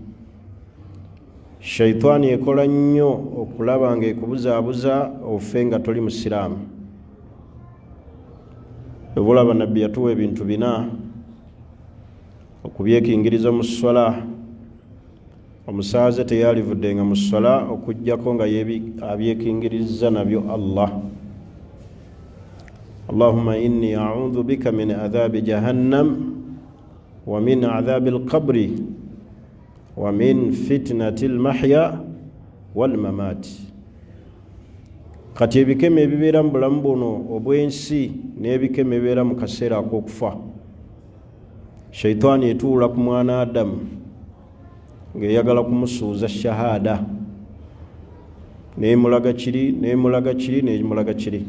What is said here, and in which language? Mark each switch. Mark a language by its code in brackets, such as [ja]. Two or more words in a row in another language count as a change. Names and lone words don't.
[lg] Shaitani ekola nnyo okulaba nga ekubuzaabuza ofe nga toli musiraamu. Obulaba nabbi yatuwa ebintu bina okubyekingiriza mu swala. Omusaaze teyalivuddenga mu swala okujjako nga abyekingiriza nabyo Allah. [ar] اللهم إني أعوذ بك من عذاب جهنم ومن عذاب القبر ومن فتنة المحيا والممات. [lg] Kati ebikeme ebibeera mu bulamu buno obw'ensi n'ebikeme ebibeera mu kaseera ak'okufa, shaitani etuula ku mwana Adamu ng'eyagala kumusuuza shahada, n'emulaga kiri n'emulaga kiri n'emulaga kiri.